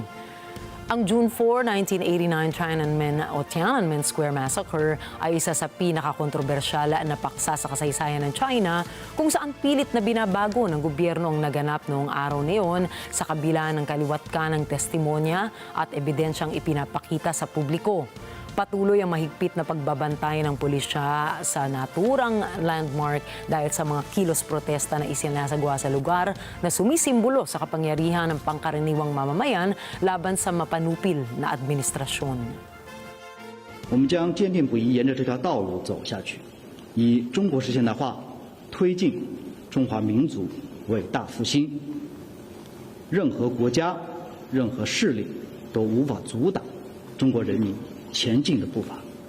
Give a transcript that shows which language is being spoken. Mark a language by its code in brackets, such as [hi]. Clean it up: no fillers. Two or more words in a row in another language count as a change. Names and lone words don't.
[tl] Ang June 4, 1989 Tiananmen Square Massacre ay isa sa pinakakontrobersyal na paksa sa kasaysayan ng China kung saan pilit na binabago ng gobyerno ang naganap noong araw na iyon sa kabila ng kaliwat-ka ng testimonya at ebidensyang ipinapakita sa publiko. Patuloy ang mahigpit na pagbabantay ng pulisya sa naturang landmark dahil sa mga kilos protesta na isinasagawa sa lugar na sumisimbolo sa kapangyarihan ng pangkaraniwang mamamayan laban sa mapanupil na administrasyon. [zh] 我们将坚定不移沿着这条道路走下去，以中国式现代化推进中华民族伟大复兴。任何国家、任何势力都无法阻挡中国人民 前进的步伐。